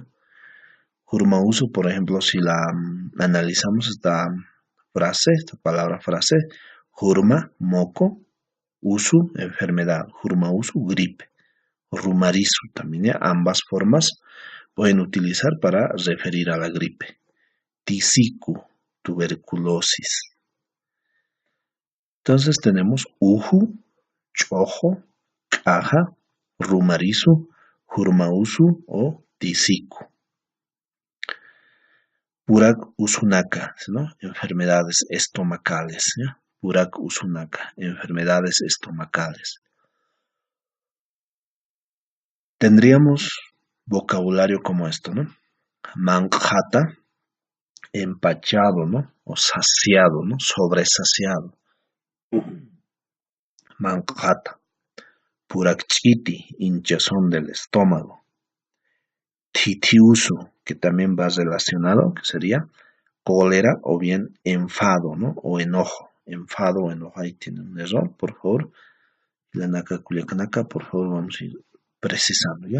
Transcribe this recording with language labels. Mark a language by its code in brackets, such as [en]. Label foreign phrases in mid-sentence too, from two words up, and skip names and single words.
[es] Jurmauso, por ejemplo, si la analizamos esta frase, esta palabra frase, jurma, moco, usu, enfermedad, jurmauso, gripe. Rumarizo también, ¿ya? Ambas formas pueden utilizar para referir a la gripe. Tisiku, tuberculosis. Entonces tenemos uju, [ay] chojo, caja, rumarizo, jurmausu o tisiku. Purak usunaka, [es] ¿no? Enfermedades estomacales, ¿ya? [ay] Purak usunaka, [es] enfermedades estomacales. Tendríamos vocabulario como esto, ¿no? Manjata, empachado, ¿no? O saciado, ¿no? Sobresaciado. Manjata. [ay] Purakchiti, [es] hinchazón del estómago. titiusu, que también va relacionado, que sería cólera o bien enfado, ¿no? O enojo. Enfado o enojo. Ahí tiene un error, por favor. La [ay] naka culiacanaka, [es] por favor, vamos a ir precisando, ¿ya?